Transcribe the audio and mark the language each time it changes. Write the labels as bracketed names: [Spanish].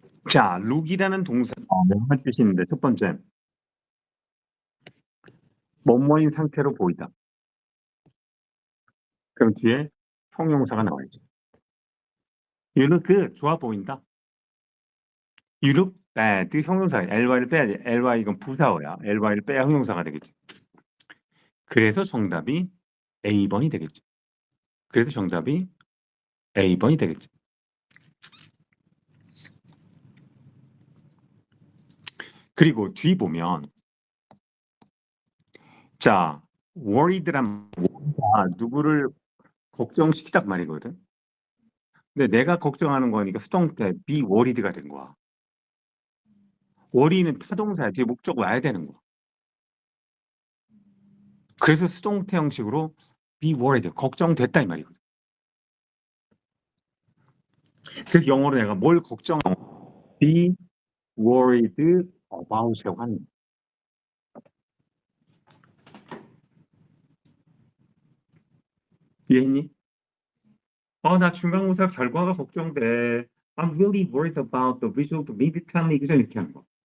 [Korean] 자, look이라는 동사 몇몇 뜻이 있는데 첫 번째 뭐뭐인 상태로 보이다. 그럼 뒤에 형용사가 나와야지. [English] You look good, [Korean] 좋아 보인다. [English] You look bad, [Korean] 형용사 ly를 빼야지. ly 이건 부사어야. ly를 빼야 형용사가 되겠지. 그래서 정답이 A번이 되겠지. 그래서 정답이 A번이 되겠지. 그리고 뒤 보면 자, worried란 누구를 걱정시키단 말이거든. 근데 내가 걱정하는 거니까 수동태 be worried가 된 거야. worry는 타동사야. 뒤에 목적 와야 되는 거야. 그래서 수동태 형식으로 be worried, 걱정됐다 이 말이거든. 그래서 영어로 내가 뭘 be worried about이라고 하는 거야. 이해했니? 나 중간고사 결과가 걱정돼. [English] I'm really worried about the result of midterm exam [Korean] 이렇게 하는 거.